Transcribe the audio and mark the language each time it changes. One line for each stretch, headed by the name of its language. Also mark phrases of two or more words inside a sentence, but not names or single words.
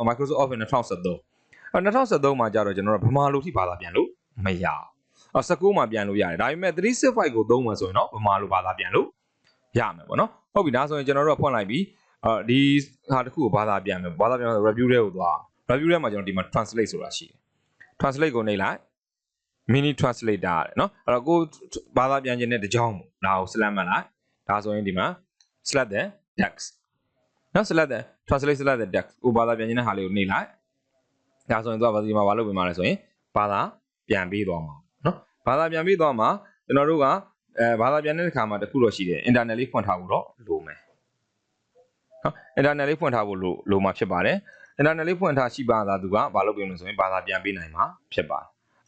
Burmese: Microsoft Office 2013မှာကြတော့ကျွန်တော်တို့ဗမာလိုထိဘာသာပြန်လို့မရအောင်19မှာပြန်လို့ရတယ်ဒါပေမဲ့365ကိုသုံးမှဆိုရင်တော့ဗမာလိုဘာသာပြန်လို့ရမယ်ပေါ့နော်ဟုတ်ပြီဒါဆိုရင်ကျွန်တော်တို့ကဖွင့်လိုက်ပြီဒီဟာတစ်ခုကိုဘာသာပြန်မယ်ဘာသာပြန်ဆို review ထဲကိုသွား review ထဲမှာကျွန်တော်ဒီမှာ translate ဆိုတာရှိတယ် translate ကိုနှိပ်လိုက်
English: mini translator
Burmese: တဲ့နော်အဲ့တော့ကိုဘာသာပြန်ခြင်းတဲ့တကြောင်ဒါကို select မှတ်လိုက်ဒါ ဆိုရင်ဒီမှာ
English: select the text
Burmese: နော်
English: select the translate select the text
Burmese: ကိုဘာသာပြန်ခြင်းတဲ့ဟာလေးကိုနှိပ်လိုက်ဒါဆိုရင်သူကဒီမှာဘာလုပ်ပေးမှာလဲဆိုရင်ဘာသာပြန်ပေးသွားမှာနော်ဘာသာပြန်ပေးသွားမှာကျွန်တော်တို့ကဘာသာပြန်တဲ့အခါမှာတခုတော့ရှိတယ် internet လေးဖွင့်ထားဖို့တော့လိုမယ်နော် internet လေးဖွင့်ထားဖို့လိုမှာဖြစ်ပါတယ် internet လေးဖွင့်ထားရှိပါသားသူကဘာလုပ်ပေးမလဲဆိုရင်ဘာသာပြန်ပေးနိုင်မှာဖြစ်ပါတယ်အဲ့